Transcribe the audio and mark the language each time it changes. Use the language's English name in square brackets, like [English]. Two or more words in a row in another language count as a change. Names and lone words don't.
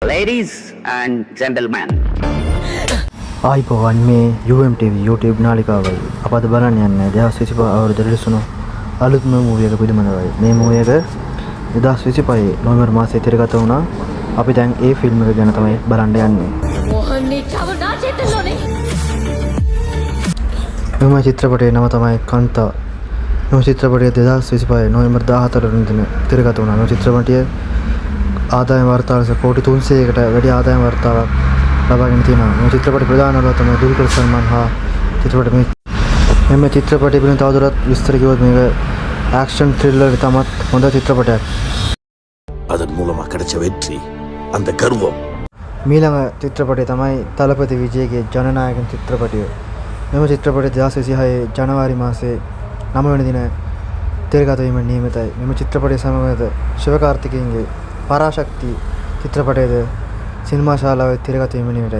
[English] Ladies and gentlemen. [Sinhala] ආයිබෝවන් මේ UMTV YouTube නාලිකාවයි අප අද බලන්න යන්නේ 2025 අවුරුදු රිලීස් අලුත්ම මූවි එක පිළිබඳවයි. මේ මූවි එක 2025 නොවැම්බර් මාසයේ තිරගත වුණා. අපි දැන් ඒ ෆිල්ම් එක ගැන තමයි බලන්න යන්නේ. මේ චිත්‍රපටයේ නම තමයි කාන්තා. මේ චිත්‍රපටය 2025 නොවැම්බර් 14 වෙනි දින තිරගත වුණා. මේ චිත්‍රපටය ආදායම් වාර්තාවල කෝටි 300කට වැඩි ආදායම් වාර්තාවක් ලබාගෙන තියෙනවා. මේ චිත්‍රපටයේ ප්‍රධාන නළුවා තමයි දුල්කර් සල්මාන් හා චිත්‍රපටයේ මේ චිත්‍රපටය පිළිබඳව තවදුරටත් විස්තර කිව්වොත් මේක [English] action thriller [Sinhala] තමත් හොඳ චිත්‍රපටයක්. [Tamil] அதன் மூலமா கிடைச்ச வெற்றி அந்த கர்வம். [Sinhala] මීළඟ චිත්‍රපටය තමයි තලපති විජයගේ ජනනායක චිත්‍රපටය. මෙම චිත්‍රපටය 2026 ජනවාරි මාසයේ 9 වෙනි දින තිරගත වීම නියමිතයි. මෙම චිත්‍රපටය සමග ශිවකාර්තිකේයන්ගේ පරාශක්ති චිත්‍රපටයේද සිනමා ශාලාවේ තිරගත වීම නියමිතයි.